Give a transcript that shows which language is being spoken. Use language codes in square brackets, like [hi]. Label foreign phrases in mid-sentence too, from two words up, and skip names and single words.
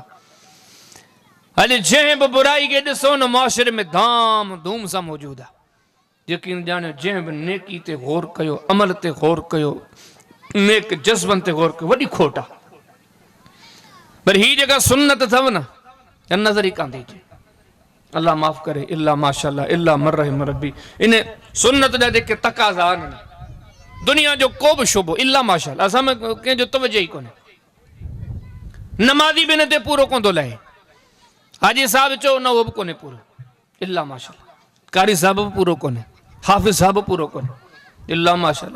[sd] अॼु जंहिं बि बुराई खे ॾिसो न मुआशिरे में धाम धूम सां मौजूदु आहे। यकीन ॼाणियो जंहिं बि नेकी ते गौर कयो, अमल ते गौर कयो, नेक जज़्बनि ते गौर कयो, वॾी खोट आहे। पर ही जेका सुन्नत अथव न नज़र ई कान थी अचे। अल्लाह माफ़ करे [ar] إلا ما شاء الله إلا من رحم ربي. [sd] इन सुन्नत जा जेके तक़ाज़ा आहिनि दुनिया जो को बि शुबो [ar] إلا ما شاء الله [sd] असां में कंहिंजो तवजो ई कोन्हे। नमाज़ी बि इन ते पूरो कोन थो लहे। हाजी साहब चओ न उहो बि कोन्हे पूरो [ar] إلا ما شاء الله. [sd] कारी साहब बि पूरो कोन्हे, हाफ़िज़ साहब बि पूरो कोन्हे [ar] إلا ما شاء الله.